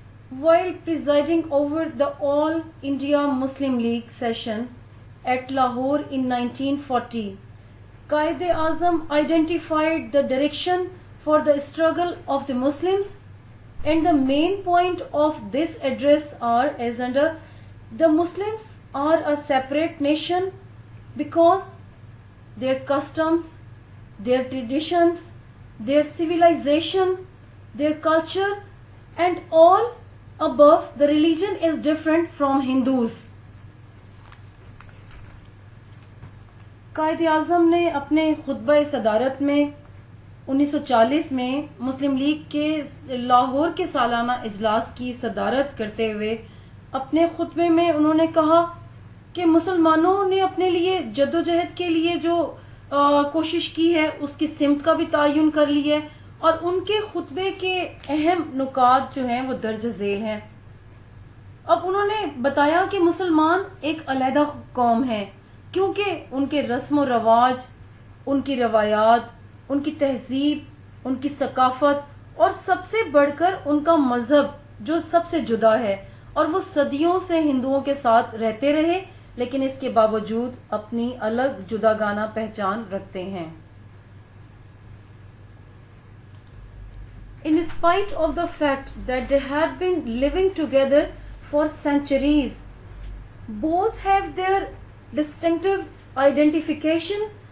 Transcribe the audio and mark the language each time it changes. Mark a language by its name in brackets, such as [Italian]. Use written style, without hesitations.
[English] While presiding over the All India Muslim League session at Lahore in 1940, Quaid-e-Azam identified the direction for the struggle of the Muslims, and the main point of this address are as under: the Muslims are a separate nation because their customs, their traditions, their civilization, their culture, and all above, the religion is different from Hindus. [Urdu] Quaid Azam نے اپنے خطبہ صدارت میں 1940 میں مسلم league کے لاہور کے سالانہ اجلاس کی صدارت کرتے ہوئے اپنے خطبے میں انہوں نے کہا کہ مسلمانوں نے اپنے لیے جدوجہد کے لیے جو کوشش کی ہے اس کی سمت کا بھی تعین کر لی ہے، اور ان کے خطبے کے اہم نکات جو ہیں وہ درج ذیل ہیں. اب انہوں نے بتایا کہ مسلمان ایک علیحدہ قوم ہے کیونکہ ان کے رسم و رواج، ان کی روایات، ان کی تہذیب، ان کی ثقافت اور سب سے بڑھ کر ان کا مذہب جو سب سے جدا ہے، اور وہ صدیوں سے ہندوؤں کے ساتھ رہتے رہے لیکن اس کے باوجود اپنی الگ جداگانہ پہچان رکھتے ہیں. [English] In spite of the fact that they had been living together for centuries, both have their distinctive identification.